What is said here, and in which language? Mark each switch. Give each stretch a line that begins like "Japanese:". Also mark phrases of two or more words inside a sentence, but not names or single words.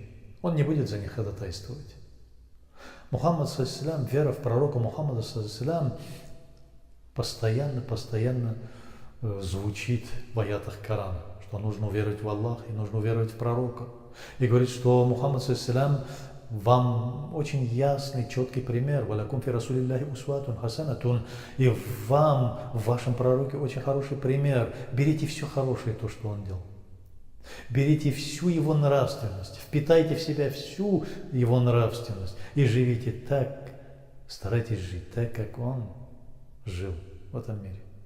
Russian: Он не будет за них ходатайствовать. Мухаммад ﷺ, вера в пророка Мухаммада ﷺ постоянно звучит в аятах Корана, что нужно уверовать в Аллаха и нужно уверовать в пророка. И говорит, что Мухаммад ﷺ вам очень ясный, четкий пример.
Arabic: «ولكم في رسول الله أسوة حسنة».
Russian: И вам, в вашем пророке, очень хороший пример. Берите все хорошее, то, что он делал. Берите всю его нравственность, впитайте в себя всю его нравственность и живите так, старайтесь жить так, как он жил в этом мире.